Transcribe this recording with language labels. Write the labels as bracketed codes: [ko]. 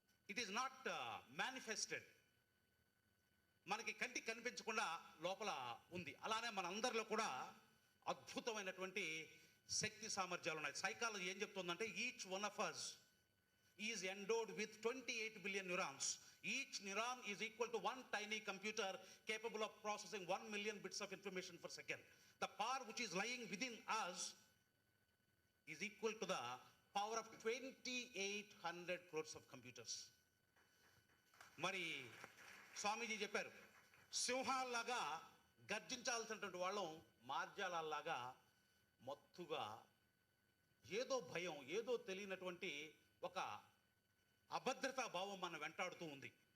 [en] It is not manifested. [te] మనకి కంటికి కనిపించకుండా లోపల ఉంది. అలానే మన అందరిలో కూడా అద్భుతమైనటువంటి శక్తి సామర్థ్యాలు ఉన్నాయి. సైకాలజీ ఏం చెప్తుందంటే, [en] Each one of us is endowed with 28 billion neurons. Each neuron is equal to one tiny computer capable of processing 1 million bits of information per second. The power which is lying within us is equal to the power of 2800 crores of computers. [te] మరి స్వామీజీ చెప్పారు, సింహాల్లాగా గర్జించాల్సినటువంటి వాళ్ళం మార్జాలలాగా మత్తుగా ఏదో భయం, ఏదో తెలియనటువంటి ఒక అభద్రతా భావం మన వెంటాడుతూ ఉంది.